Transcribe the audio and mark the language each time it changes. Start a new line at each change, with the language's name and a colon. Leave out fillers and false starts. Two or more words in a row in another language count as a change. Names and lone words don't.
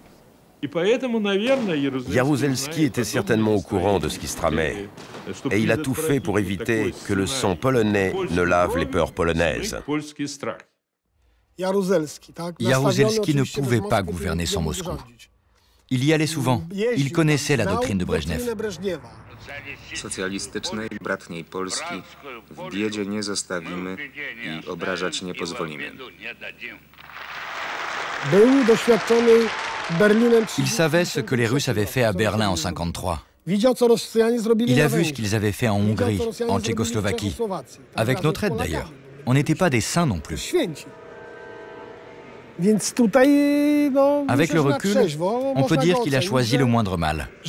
French: Jaruzelski était certainement au courant de ce qui se tramait et il a tout fait pour éviter que le sang polonais ne lave les peurs polonaises. Jaruzelski ne pouvait pas gouverner sans Moscou. Il y allait souvent. Il connaissait la doctrine de Brejnev.
Polish: Socjalistycznej, bratniej Polski w biedzie nie zostawimy i obrażać nie pozwolimy.
French: Il savait ce que les Russes avaient fait à Berlin en 1953. Il a vu ce qu'ils avaient fait en Hongrie, en Tchécoslovaquie, avec notre aide d'ailleurs. On n'était pas des saints non plus. Avec le recul, on peut dire qu'il a choisi le moindre mal.